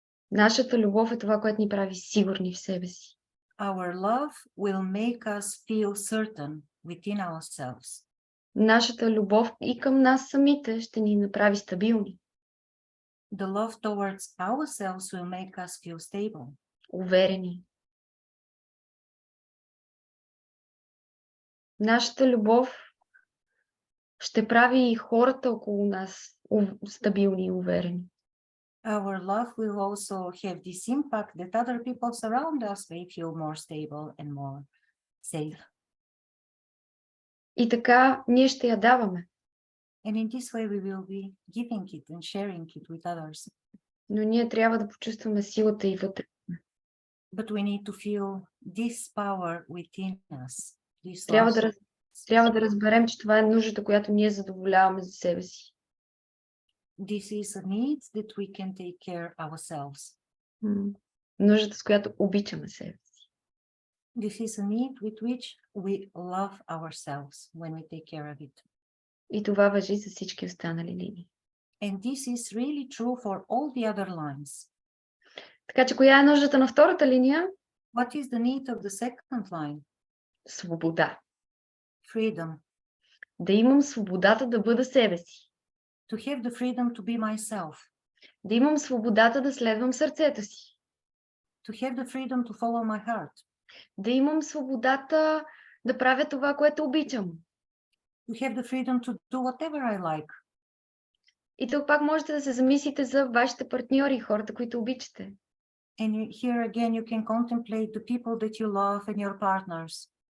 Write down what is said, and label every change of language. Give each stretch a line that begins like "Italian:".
Bulgarian: Нашата любов е това, което ни прави сигурни в себе си.
English: Our love will make us feel certain within ourselves.
Bulgarian: Нашата любов и към нас самите ще ни направи стабилни,
English: The love towards ourselves will make us feel stable.
Bulgarian: уверени. Нашата любов ще прави и хората около нас стабилни и уверени.
English: Our love will also have this impact that other people surround us may feel more stable and more safe.
Bulgarian: И така ние ще я даваме.
English: And in this way we will be giving it and sharing it with others.
Bulgarian: Но ние трябва да почувстваме силата и вътре.
English: But we need to feel this power within us. This
Bulgarian: Трябва да разберем, че това е нуждата, която ние задоволяваме за себе си.
English: This is a need that we can take care ourselves.
Bulgarian: Нуждата, с която обичаме себе си.
English: This is a need with which we love ourselves when we take care of it.
Bulgarian: И това важи за всички останали линии.
English: And this is really true for all the other lines.
Bulgarian: Така че коя е нуждата на втората линия?
English: What is the need of the second line?
Bulgarian: Свобода.
English: Freedom.
Bulgarian: Да имам свободата да бъда себе си.
English: To have the freedom to be myself.
Bulgarian: Да имам свободата да следвам сърцето си.
English: To have the freedom to follow my heart.
Bulgarian: Да имам свободата да правя това, което обичам.
English: To have the freedom to do whatever I like.
Bulgarian: И тук пак можете да се замислите за вашите партньори, хората, които обичате.
English: And here again you can contemplate the people that you love and your partners.